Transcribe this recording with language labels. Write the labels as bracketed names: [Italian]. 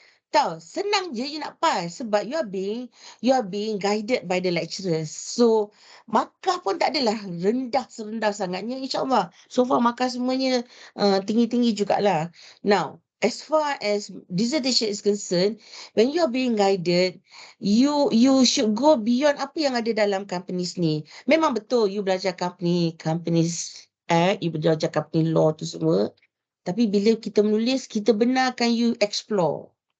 [Malay] Tahu, senang je [English] you nak pass sebab you are being guided by the lecturers. [Malay] So, markah pun tak adalah serendah sangatnya, insyaAllah. So far markah semuanya tinggi-tinggi jugalah. [English] Now, as far as dissertation is concerned, when you are being guided, you should go beyond [Malay] apa yang ada dalam companies ni. Memang betul you belajar companies act, you belajar company law tu semua. Tapi bila kita menulis, kita benarkan you explore.